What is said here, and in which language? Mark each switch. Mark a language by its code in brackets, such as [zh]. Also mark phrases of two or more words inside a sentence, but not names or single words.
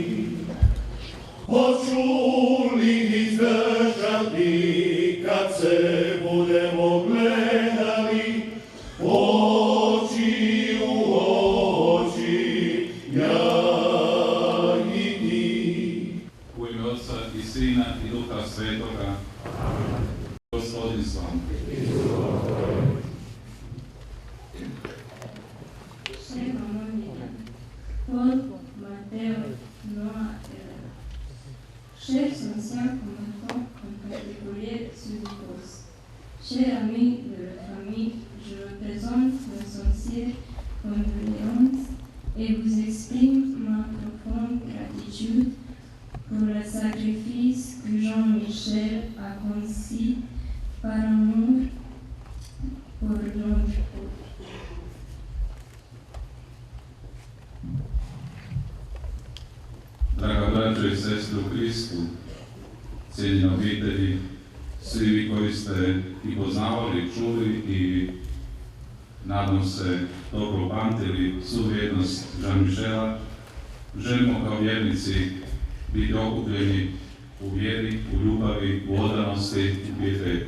[hr] Hoću li izdržati kad se budemo gledali oči u oči, ja i ti. U ime Otca i Sina i Duha Svetoga, Gospodin s vama. [fr] Paul, Matteo, Noah et Léa. Chers anciens combattants, en particulier ceux du poste. Chers amis de la famille, je représente ma sincère condoléance et vous exprime ma profonde gratitude pour le sacrifice que Jean-Michel a conçu par amour pour notre peuple. [hr] Draga braćo i sestre u Kristu, cijenjeni obitelji, svi vi koji ste i poznavali, čuli i nadam se dobro pamtili svu vrijednost Jean-Michela, želimo kao vjernici biti okupljeni u vjeri, u ljubavi, u odanosti, u pijetetu.